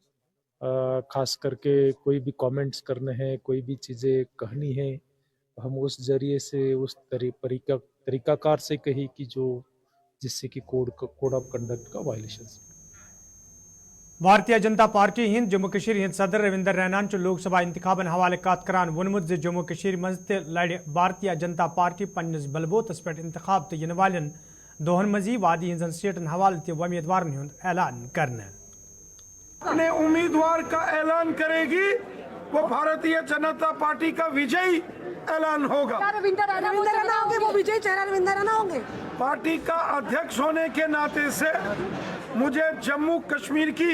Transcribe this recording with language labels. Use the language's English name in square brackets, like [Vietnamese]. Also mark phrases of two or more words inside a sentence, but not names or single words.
[Hindi] खास करके कोई भी कमेंट्स करने हैं, कोई भी चीज़ें कहनी है, हम उस जरिए से उस तरीकाकार से कही कि जो जिससे कि [English] code of conduct [Hindi] का वायलेशन। [Kashmiri] भारतीय जनता पार्टी हिंद जम्मू कश्मीर हिंद सदर रविंदर रैनान लोकसभा इंतखाबन हवाले कत करान वोनमुत ज जम्मू कश्मीर मज लड़ भारतीय जनता पार्टी पन्निस बलबोतस पे इंतखाब तो इन वालन दोहन मजी वादी हिंदन सीटन हवाले उम्मीदवार हुंद ऐलान करने। [Hindi] अपने उम्मीदवार का ऐलान करेगी, वो भारतीय जनता पार्टी का विजयी ऐलान होगा। रविंदर रैना होंगे, वो विजयी चेहरा रविंदर रैना होंगे। पार्टी का अध्यक्ष होने के नाते से मुझे जम्मू कश्मीर की